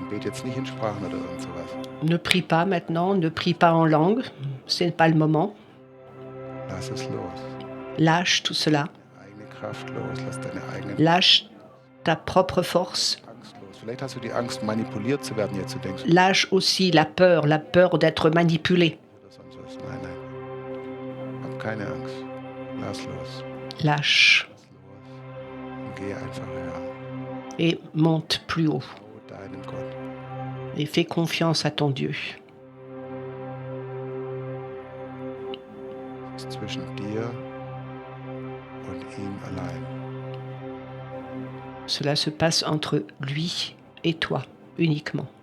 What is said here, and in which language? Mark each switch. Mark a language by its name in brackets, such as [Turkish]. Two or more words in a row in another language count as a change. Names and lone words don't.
[German] Bet jetzt nicht in Sprachen oder irgend sowas. [French] Ne prie pas maintenant, ne prie pas en langue, ce n'est pas le moment. [German] Lass es los. [French] Lâche tout cela, [German] Deine eigene Kraft los. Lass deine eigene [French] lâche ta propre force, [German] Angst los. Vielleicht hast du die Angst, manipuliert zu werden. Jetzt du denkst, [French] lâche aussi la peur d'être manipulé. [German] oder sonst was. Nein, nein. Hab keine Angst. Lass los. [French] Lâche [German] Lass los. Und geh einfach höher. [French] et monte plus haut [German] Vertraue deinem Gott. [French] et fais confiance à ton Dieu. [German] Es ist zwischen dir und ihm allein. [French] Cela se passe entre lui et toi uniquement.